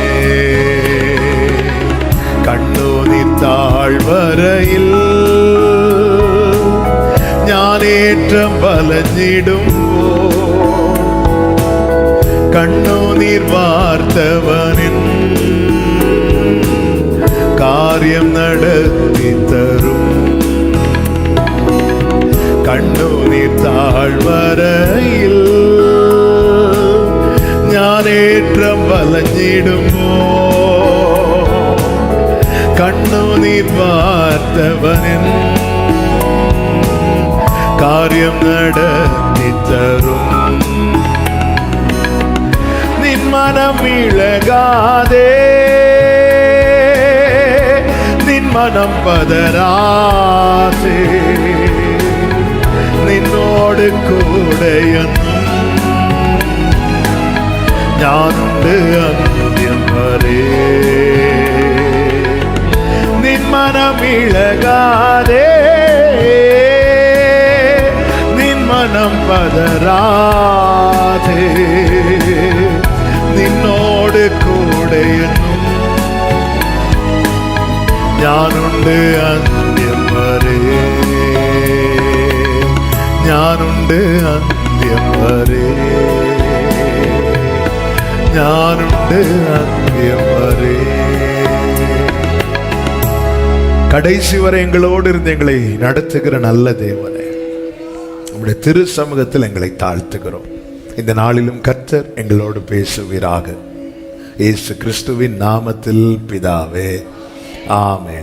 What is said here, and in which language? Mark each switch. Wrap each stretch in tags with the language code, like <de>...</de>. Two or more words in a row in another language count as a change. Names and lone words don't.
<ml>കണ്ണുനീർ താഴ്വരയിൽ ഞാനേറ്റം വലഞ്ഞിടുമ്പോ കണ്ണുനീർ വാർത്തവനിൻ കാര്യം നടത്തിത്തരും. കണ്ണുനീർ താഴ്വരയിൽ ഞാനേറ്റം വലഞ്ഞിടുമ്പോ കണ്ണുനീർ നീർ വാർത്തവനിൻ കാര്യം നടത്തി തരും. നിൻ മനം ഇളകാതെ, നിൻ മനം പതറാതെ, നിന്നോട് കൂടെയെന്നും ഞാനുണ്ട് അന്ത്യം വരെ. നിൻ മനമിളകാതെ, നിൻ മനം പതരാതെ, നിന്നോട് കൂടെയെന്നും ഞാനുണ്ട് അന്ത്യം വരെ. ഞാനുണ്ട് അന്ത്യം വരെ, ഞാനുണ്ട് അന്ത്യം വരെ.</ml> <ta>கடைசி வரை எங்களோடு இருந்து எங்களை நடத்துகிற நல்ல தேவனே, உம்முடைய திரு சமூகத்தில் எங்களை தாழ்த்துகிறோம். இந்த நாளிலும் கர்த்தர் எங்களோடு பேசுவீராக. இயேசு கிறிஸ்துவின் நாமத்தில் பிதாவே, ஆமென்.</ta>